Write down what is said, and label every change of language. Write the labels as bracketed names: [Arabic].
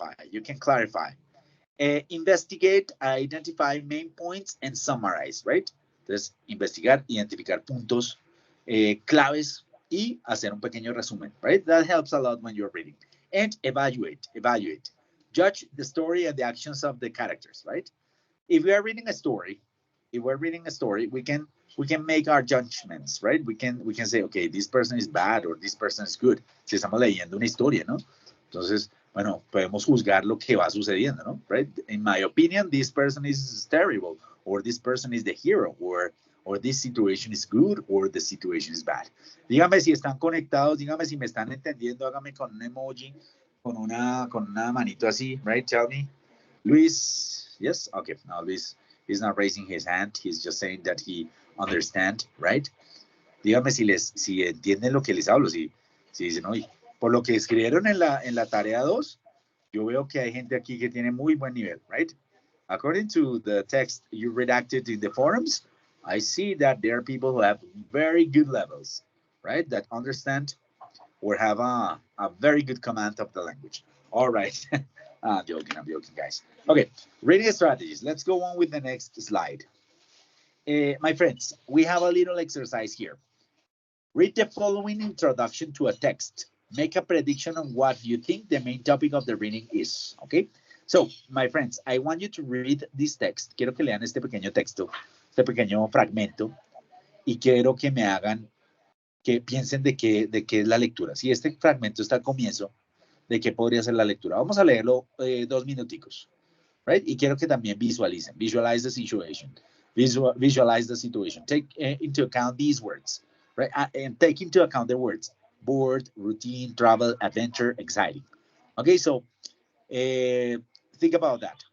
[English] You can clarify. Investigate, identify main points, and summarize, right? [Spanish] Entonces, investigar, identificar puntos claves y hacer un pequeño resumen, [English] right? That helps a lot when you're reading. And evaluate. Judge the story and the actions of the characters, right? If we are reading a story, if we're reading a story, we can make our judgments, right? We can say, okay, this person is bad or this person is good. [Spanish] Si estamos leyendo una historia, ¿no? Entonces, bueno, podemos juzgar lo que va sucediendo, ¿no? [English] Right? In my opinion, this person is terrible, or this person is the hero, or this situation is good, or the situation is bad. [Spanish] Dígame si están conectados, dígame si me están entendiendo, hágame con un emoji, con una manito así, [English] right? Tell me. Luis, yes? Okay, now Luis is not raising his hand. He's just saying that he understand, right? [Spanish] Dígame si entienden lo que les hablo, si dicen, oye, por lo que escribieron en la tarea 2, yo veo que hay gente aquí que tiene muy buen nivel, [English] right? According to the text you redacted in the forums, I see that there are people who have very good levels, right? That understand or have a very good command of the language. All right. I'm joking, guys. Okay, reading strategies. Let's go on with the next slide. My friends, we have a little exercise here. Read the following introduction to a text. Make a prediction on what you think the main topic of the reading is. Okay? So, my friends, I want you to read this text. [Spanish] Quiero que lean este pequeño texto, este pequeño fragmento, y quiero que me hagan, que piensen de qué es la lectura. Si este fragmento está al comienzo, ¿de qué podría ser la lectura? Vamos a leerlo 2 minuticos. [English] Right? [Spanish] Y quiero que también visualicen. [English] Visualize the situation. Visualize the situation. Take into account these words, right? And take into account the words bored, routine, travel, adventure, exciting. Okay, so think about that.